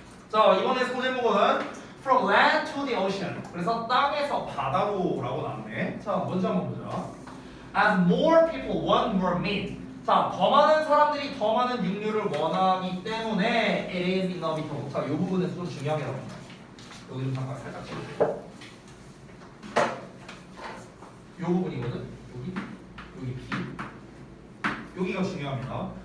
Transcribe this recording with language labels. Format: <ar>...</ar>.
<ko>자 이번에 소제목은</ko> <en>From land to the ocean.</en> <ko>그래서 땅에서 바다로라고 나왔네. 자 먼저 한번 보자.</ko> <en>As more people want more meat.</en> <ko>자 더 많은 사람들이 더 많은 육류를 원하기 때문에</ko> <en>it is inevitable.</en> <ko>자이 부분에서 좀 중요하게 나옵니다. 여기 좀 잠깐 살짝 찍을게요. 부분이거든. 여기 B. 여기가 중요합니다.</ko>